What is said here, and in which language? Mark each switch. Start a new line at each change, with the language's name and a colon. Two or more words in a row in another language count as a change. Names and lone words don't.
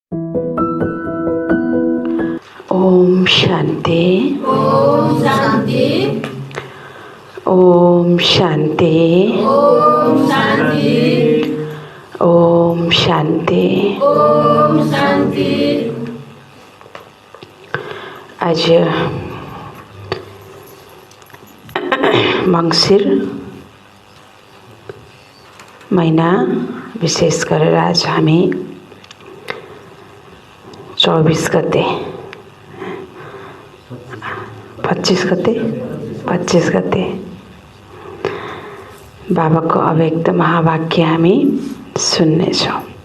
Nepali: ओम शांति। ओम शांति। ओम शांति। ओम शांति। ओम शांति। ओम शांति। आज मंगसिर महीना विशेष गरेर आज हामी 24 गते 25 गते बाबाको अव्यक्त महावाक्य हामी सुन्नेछौँ।